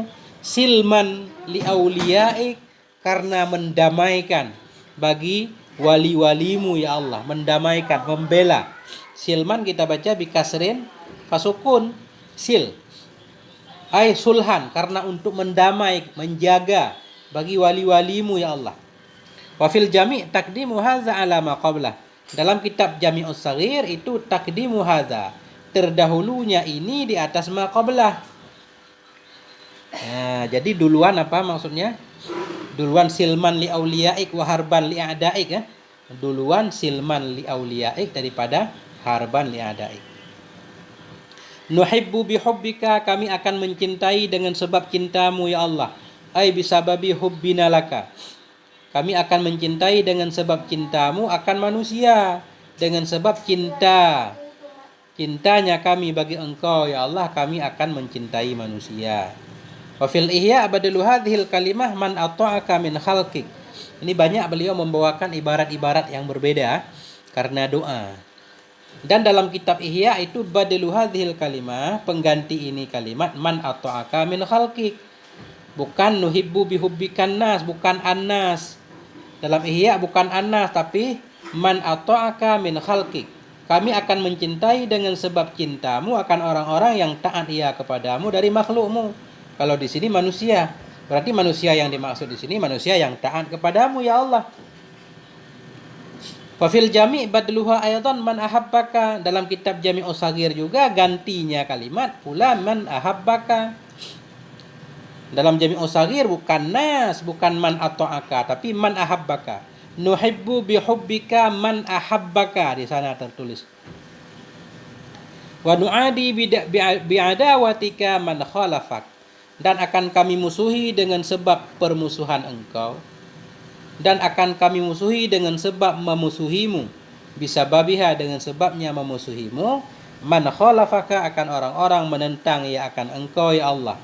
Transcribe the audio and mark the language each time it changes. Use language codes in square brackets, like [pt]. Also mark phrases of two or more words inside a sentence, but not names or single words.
[ar] سلمًا لأوليائك, [id] karena mendamaikan bagi wali-walimu [ar] يا الله, [id] mendamaikan, membela. Silman kita baca [ar] بكسر فسكون, [id] sil. Sulhan, karena untuk mendamai, menjaga bagi wali-walimu [ar] يا الله. وفي الجامع تقديم هذا على ما قبله. [id] Dalam kitab Jami'us Shaghir itu [ar] تقديم هذا, [id] terdahulunya ini di atas [ar] ما قبله. [id] Nah, jadi duluan apa maksudnya? [ar] Duluan سلمًا لأوليائك وحربًا لأعدائك ya. Duluan سلمًا لأوليائك daripada حربًا لأعدائك. نحب بحبك, [id] kami akan mencintai dengan sebab cintamu [ar] يا الله. بسبب حبنا لك, [id] kami akan mencintai dengan sebab cintamu akan manusia. Dengan sebab cintanya kami bagi engkau [ar] يا الله, [id] kami akan mencintai manusia. [ar] وفي الإحياء بدل هذه الكلمة من أطاعك من خلقك. [id] Ini banyak beliau membawakan ibarat-ibarat yang berbeda karena doa. Dan dalam kitab Ihya itu [ar] بدل هذه الكلمة, [id] pengganti ini kalimat [ar] من أطاعك من خلقك. [id] Bukan [ar] نحب بحبك الناس, [id] bukan annas. Dalam Ihya bukan annas, tapi [ar] من أطاعك من خلقك. [id] Kami akan mencintai dengan sebab cintamu akan orang-orang yang taat ia kepadamu dari makhlukmu. Kalau di sini manusia, berarti manusia yang dimaksud di sini manusia yang taat kepadamu [ar] يا الله. وفي الجامع بدلها أيضًا من أحبك. [id] Dalam kitab Jami'us Shaghir juga gantinya kalimat pula [ar] من أحبك. [id] Dalam Jami'us Shaghir bukan nas, bukan [ar] من أطاعك, [id] tapi [ar] من أحبك. نحب بحبك من أحبك, [id] di sana tertulis. [ar] ونعادي بعداوتك من خالفك. [id] Dan akan kami musuhi dengan sebab permusuhan engkau. Dan akan kami musuhi dengan sebab memusuhimu. [ar] بسببها, [id] dengan sebabnya memusuhimu. [ar] من خالفك, [id] akan orang-orang menentang ya akan engkau [ar] يا الله.